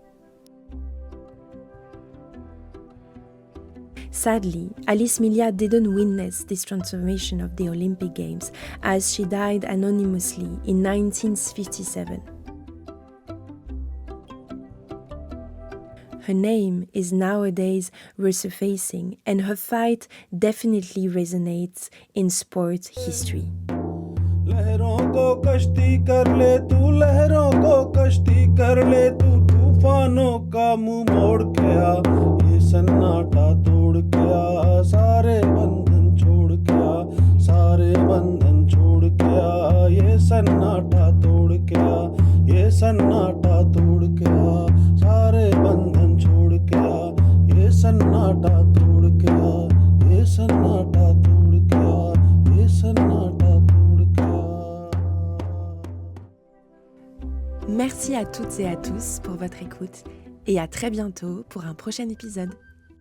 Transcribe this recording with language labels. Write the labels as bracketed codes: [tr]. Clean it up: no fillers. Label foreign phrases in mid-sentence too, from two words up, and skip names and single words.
[en] Sadly, Alice Milliat didn't witness this transformation of the Olympic Games, as she died anonymously in 1957. Her name is nowadays resurfacing, and her fight definitely resonates in sport history. [hi] लहरों को कश्ती कर ले तू, लहरों को कश्ती कर ले तू, तूफानों का मुंह मोड़ के आ, ये सन्नाटा तोड़ के आ, सारे बंधन छोड़ के आ, सारे बंधन छोड़ के आ, ये सन्नाटा तोड़ के आ, ये सन्नाटा तोड़ के आ, सारे बंधन छोड़ के आ, ये सन्नाटा तोड़ के आ, ये सन्नाटा तोड़ के आ, ये सन्नाटा तोड़ के आ. [fr] Merci à toutes et à tous pour votre écoute et à très bientôt pour un prochain épisode.